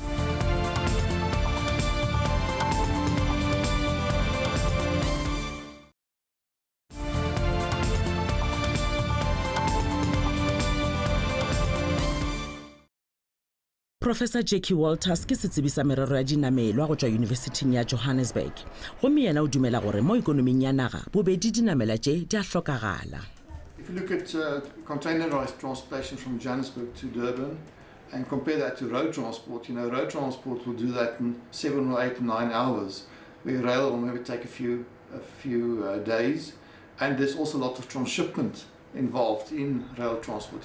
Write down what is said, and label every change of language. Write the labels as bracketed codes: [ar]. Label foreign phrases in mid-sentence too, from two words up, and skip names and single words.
[nso] Professor Jackie Walters ke setsebi sa merero ya dinamelwa go tswa University ya Johannesburg. Gomme yena o dumela gore mo ikonoming ya naga bobedi dinamela tše di a hlokagala. [en] If you look at containerized transportation from Johannesburg to Durban and compare that to road transport, road transport will do that in 7 or 8 or 9 hours, where rail will maybe take a few days. And there's also a lot of transshipment involved in rail transport.